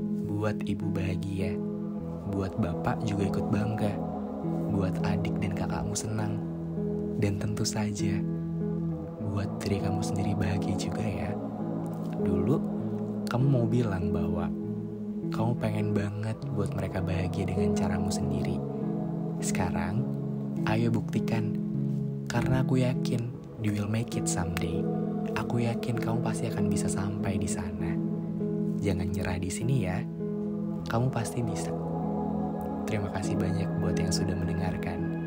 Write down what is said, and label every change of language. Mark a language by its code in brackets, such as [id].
[id] Buat ibu bahagia, buat bapak juga ikut bangga, buat adik dan kakakmu senang, dan tentu saja buat diri kamu sendiri bahagia juga ya. Dulu kamu mau bilang bahwa kamu pengen banget buat mereka bahagia dengan caramu sendiri. Sekarang, ayo buktikan. Karena aku yakin [en] you will make it someday. [id] Aku yakin kamu pasti akan bisa sampai di sana. Jangan nyerah di sini ya. Kamu pasti bisa. Terima kasih banyak buat yang sudah mendengarkan.